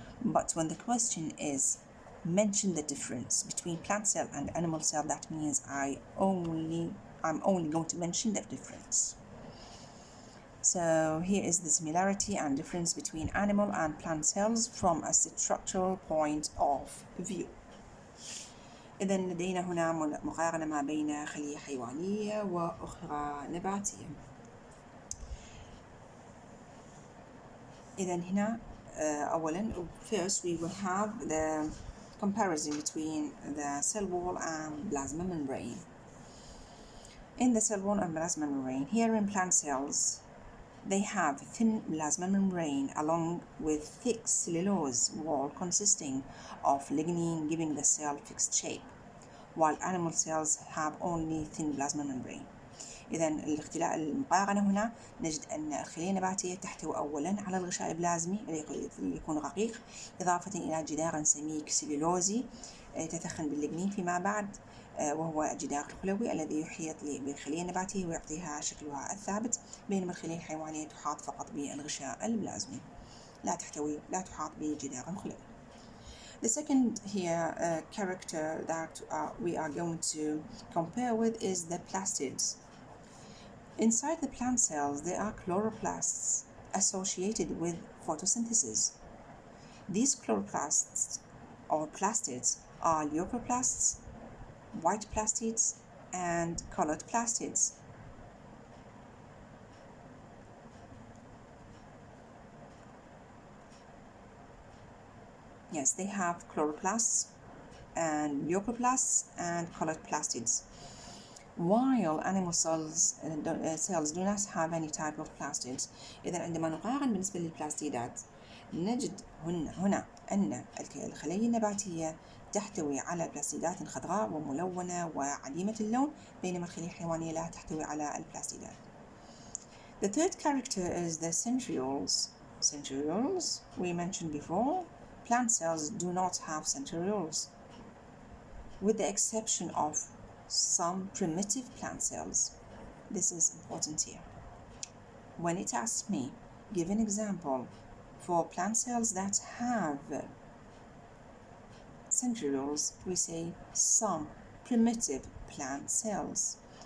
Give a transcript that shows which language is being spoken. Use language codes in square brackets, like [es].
[en] But when the question is mention the difference between plant cell and animal cell, that means I'm only going to mention the difference. So here is the similarity and difference between animal and plant cells from a structural point of view. [ar] إذن لدينا هنا مقارنة ما بين خلية حيوانية وأخرى نباتية. إذن هنا أولا [en] first we will have the comparison between the cell wall and plasma membrane. In the cell wall and plasma membrane, here in plant cells, they have thin plasma membrane along with thick cellulose wall consisting of lignin, giving the cell fixed shape, while animal cells have only thin plasma membrane. [ar] إذن المقارنة هنا نجد أن الخلية النباتية تحتوي أولا على الغشاء البلازمي الذي يكون رقيق، إضافة إلى جدار سميك سليلوزي يتثخن بالليجنين فيما بعد، وهو الجدار الخلوي الذي يحيط بالخلية النباتية ويعطيها شكلها الثابت، بينما الخلية الحيوانية تحاط فقط بالغشاء البلازمي، لا تحاط بجدار خلوي. [en] The second here character that we are going to compare with is the plastids. Inside the plant cells, there are chloroplasts associated with photosynthesis. These chloroplasts or plastids are leucoplasts, white plastids, and colored plastids. Yes, they have chloroplasts and leucoplasts and colored plastids. While animal cells do not have any type of plastids. [ar] إذا عندما نقارن بالنسبة للبلاستيدات نجد هنا أن الخلية النباتية تحتوي على بلاستيدات خضراء وملونة وعديمة اللون، بينما الخلية الحيوانية لا تحتوي على البلاستيدات. [en] The third character is the centrioles. Centrioles, we mentioned before, plant cells do not have centrioles, with the exception of some primitive plant cells. This is important here. When it asks me, give an example for plant cells that have centrioles, we say some primitive plant cells.